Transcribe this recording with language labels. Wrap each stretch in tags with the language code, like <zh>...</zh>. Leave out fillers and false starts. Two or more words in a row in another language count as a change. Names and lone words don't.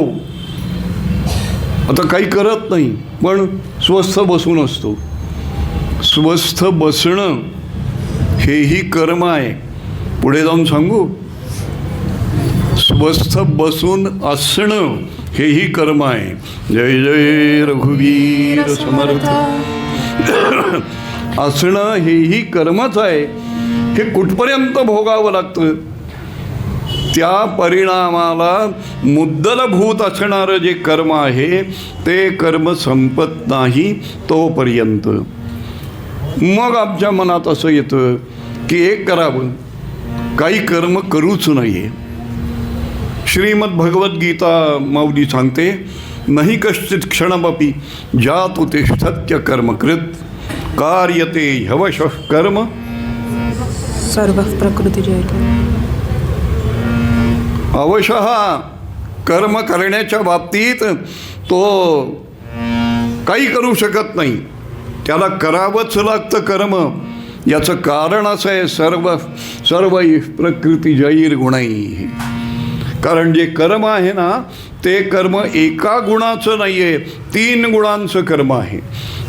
<mr>आता काही करत नाही, पण स्वस्थ बसून असतो. स्वस्थ बसणं हेही कर्म आहे. पुढे जाऊन सांगू, स्वस्थ बसून असणं हेही कर्म आहे. जय जय रघुवीर समर्थ. असणं हेही कर्मच आहे. हे कुठपर्यंत भोगावं लागतं? त्या परिणामाला मुद्दलभूत असणारं जे कर्म आहे ते कर्म संपत नाही तोपर्यंत. मग आमच्या मनात असं येतं की एक करावं, काही कर्म करूच नये. श्रीमद भगवद्गीता माऊली सांगते,</mr> <sa>नहि कश्चित क्षणमपि जातु तिष्ठत्य कर्मकृत कार्यते ह्यवशः कर्म सर्व प्रकृती जय.</sa> <mr>अवशः कर्म करण्याच्या बाबतीत तो काही करू शकत नाही, त्याला करावंच लागतं कर्म. याचं कारण असं आहे,</mr> <sa>सर्व प्रकृती जैर गुणैः.</sa> <mr>कारण जे कर्म आहे ना ते कर्म एका गुणाचं नाही आहे, 3 गुणांचं कर्म आहे.</mr>